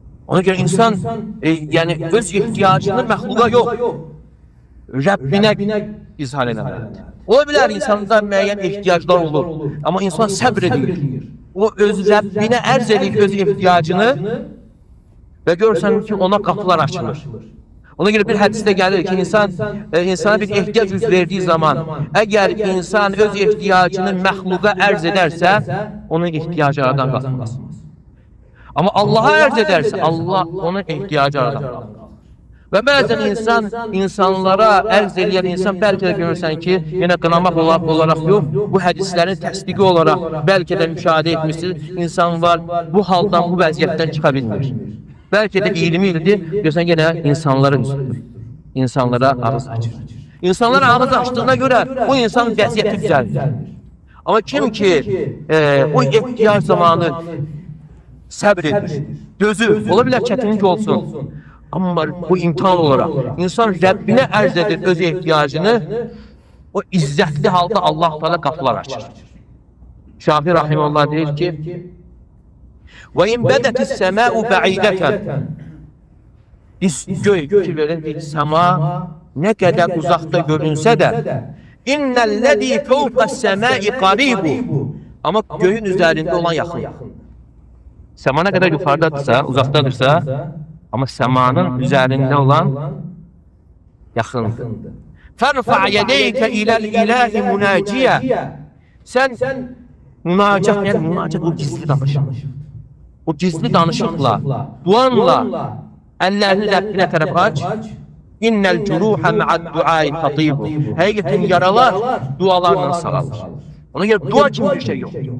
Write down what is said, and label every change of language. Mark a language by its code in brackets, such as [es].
[az] Ona görə insan yəni öz ehtiyacını məxluqa yox, Rəbbinə izhar eləməlidir. Ola bilər insanda müəyyən ehtiyaclar olur, amma insan səbr edir. O öz Rəbbinə ərz edir öz ehtiyacını və görürsən ki ona qapılar açılır. Ona göre bir hadiste gelir ki insana bir ihtiyaç yüz verdiği zaman eğer insan öz ihtiyacını mehluka arz ederse onun ihtiyacı aradan kalkmaz. Ama Allah'a arz ederse Allah onun ihtiyacı aradan kalkar. Ve bazen insanlara arz eden insan belki de görürsen ki yine kınamak olarak yok. Bu hadislerin təsdiqi olarak belki de müşahede etmişsiniz. İnsan var bu haldan bu vəziyyətdən çıka bilmir. Belki de 20 ildir görürsen yine insanlara üstüdür. İnsanlara ağız açır. İnsanlara ağız açtığına göre o insanın vəziyyəti düzeldir. Ama kim ki o ihtiyaç zamanı səbr edir, dözür, ola bilər çətinlik olsun. Ama bu imtihan olarak insan Rəbbinə ərz edir öz ihtiyacını, o izzətli halda Allah Teala qapılar açır. Şafii Rahimullah deyir ki [ar] وَاِنْ بَدَتِ السَّمَاءُ بَعِيدَةً [az] Göy ki verin sema ne kadar uzakta görünse de [ar] اِنَّ الَّذ۪ي فَوْقَ السَّمَاءِ قَرِيبُ [az] Ama göğün üzerinde olan yakın. Sema ne kadar yukarıdadırsa, uzaktadırsa ama semanın üzerinde olan yakındır. [ar] فَرْفَعْ يَدَيْكَ اِلَى الْاِلَٰهِ مُنَاجِيَ [az] Sen münacat, yani münacat o gizli danışık. O gizli danışıkla, duanla ellerini Rabbine taraf aç. [ar] İnnel curuha ma'ad duai tatibu. [az] Hakikaten yaralar dualarla sağalır. Ona göre dua gibi bir şey yok.